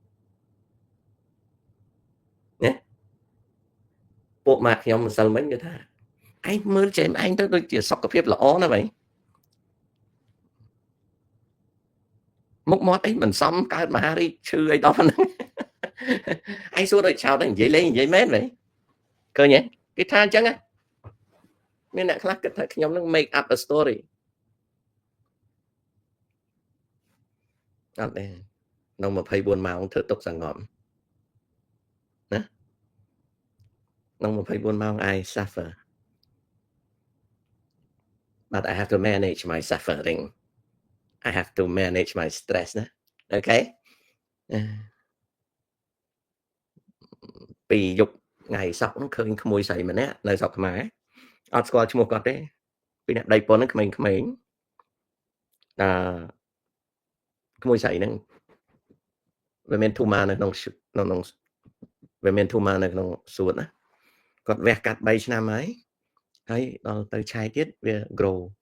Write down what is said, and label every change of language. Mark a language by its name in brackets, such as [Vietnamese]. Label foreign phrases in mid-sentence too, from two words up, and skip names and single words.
[Khmer] ណាពួកម៉ាក់ខ្ញុំម្សិលមិញគេថាឯងមើលចេញឯងទៅដូចជាសុខភាពល្អណាស់vậy មុខមាត់អីមិនសមកើតមហារីកឈឺអីដល់ហ្នឹងឯងសួរដូចឆោតនិយាយលេងនិយាយមែនvậyឃើញទេគេថាអញ្ចឹងមានអ្នកខ្លះគិតថាខ្ញុំនឹង [English] make up a story [Khmer] អត់ទេនៅ24ម៉ោងធ្វើទុកសង្ងំណានៅ24ម៉ោង [English] I suffer but I have to manage my suffering I have to manage my stress ណាអូខេ [Khmer] ពីយប់ថ្ងៃសក់ហ្នឹងឃើញក្មួយស្រីម្នាក់នៅស្រុកខ្មែរអត់ស្គាល់ឈ្មោះគាត់ទេពីអ្នកដីប៉ុនហ្នឹងក្មេងៗក្មួយស្រីហ្នឹងវាមានធូម៉ានៅក្នុងវាមានធូម៉ានៅក្នុងសួតណាគាត់វះកាត់3ឆ្នាំហើយដល់ទៅឆែកទៀតវា grow